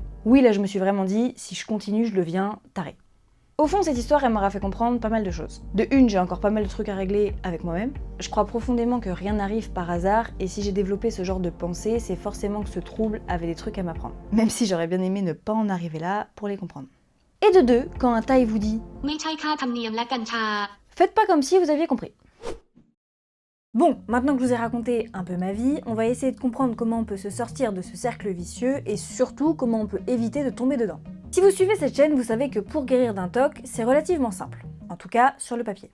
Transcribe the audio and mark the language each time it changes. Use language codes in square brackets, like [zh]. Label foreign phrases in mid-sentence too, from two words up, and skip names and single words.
[fr] Oui, là je me suis vraiment dit, si je continue, je deviens tarée. Au fond, cette histoire, elle m'aura fait comprendre pas mal de choses. De une, j'ai encore pas mal de trucs à régler avec moi-même. Je crois profondément que rien n'arrive par hasard, et si j'ai développé ce genre de pensée, c'est forcément que ce trouble avait des trucs à m'apprendre. Même si j'aurais bien aimé ne pas en arriver là pour les comprendre. Et de deux, quand un Thaï vous dit [th] ไม่ใช่ค่าธรรมเนียมและกัญชา [fr] faites pas comme si vous aviez compris. Bon, maintenant que je vous ai raconté un peu ma vie, on va essayer de comprendre comment on peut se sortir de ce cercle vicieux et surtout comment on peut éviter de tomber dedans. Si vous suivez cette chaîne, vous savez que pour guérir d'un TOC, c'est relativement simple, en tout cas sur le papier.